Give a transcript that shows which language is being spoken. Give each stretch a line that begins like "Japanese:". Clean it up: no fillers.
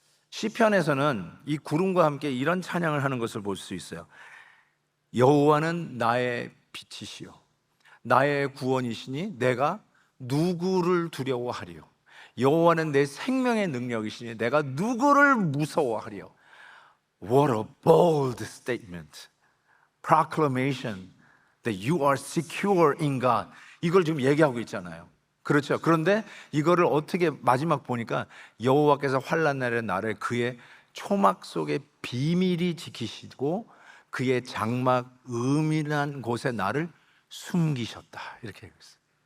Korean: 시편에서는 이 구름과 함께 이런 찬양을 하는 것을 볼 수 있어요. 여호와는 나의 빛이시요 나의 구원이시니 내가 누구를 두려워하리요. 여호와는 내 생명의 능력이시니 내가 누구를 무서워하리요.
English: What a bold statement. Proclamation that you are secure in God.
Korean: 이걸 지금 얘기하고 있잖아요. 그렇죠. 그런데 이거를 어떻게 마지막 보니까 여호와께서 환난 날에 나를 그의 초막 속에 비밀히 지키시고 그의 장막 은밀한 곳에 나를 숨기셨다. 이렇게 얘기했어요.